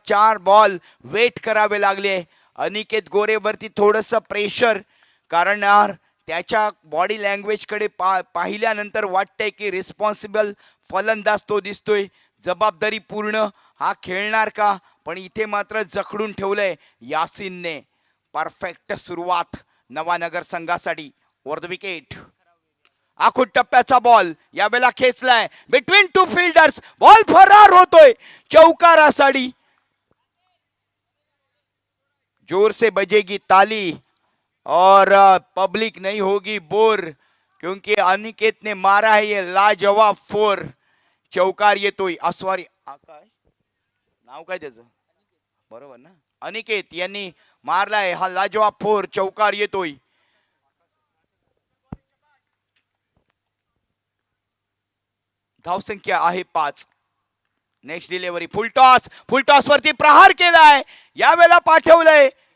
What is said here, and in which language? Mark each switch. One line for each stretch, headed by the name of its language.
Marathi: 4 ball weight करावे लागले. अनिकेत गोरेवरती थोडंसं प्रेशर, कारण त्याच्या बॉडी लँग्वेजकडे पाहिल्यानंतर वाटतंय की रिस्पॉन्सिबल फलंदाज तो दिसतोय, जबाबदारी पूर्ण हा खेळणार का, पण इथे मात्र जखडून ठेवलंय यासिनने. परफेक्ट सुरुवात नवानगर संघासाठी. ओव्हर द विकेट आखूड टप्प्याचा बॉल यावेळेला खेचलाय बिटवीन 2 फिल्डर्स. बॉल फरार होतोय चौकारासाठी.
Hindi: जोर से बजेगी ताली और पब्लिक नहीं होगी बोर, क्योंकि अनिकेत ने मारा है ये लाजवाब 4.
Marathi: चौकार येतोय. सॉरी आकाश नाव काय त्याचं, बरोबर ना, अनिकेत यांनी मारलाय हा लाजवाब 4. चौकार येतोय. धावसंख्या आहे 5. नेक्स्ट डिलिव्हरी फुल टॉस वरती प्रहार केलाय. यावेळेला पाठवलंय